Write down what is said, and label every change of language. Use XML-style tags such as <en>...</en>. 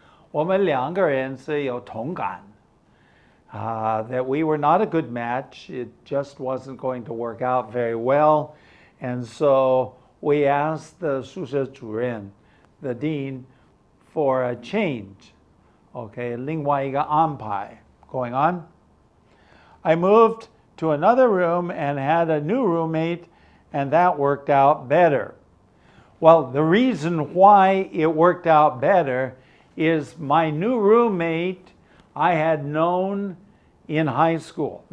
<zh>我们两个人是有同感.</zh> <en>That we were not a good match. It just wasn't going to work out very well. And so we asked the 宿舍主任, the dean, for a change.</en> <zh>Okay, 另外一个安排.</zh> <en>Going on. I moved to another room and had a new roommate, and that worked out better. Well, the reason why it worked out better is my new roommate I had known in high school.</en>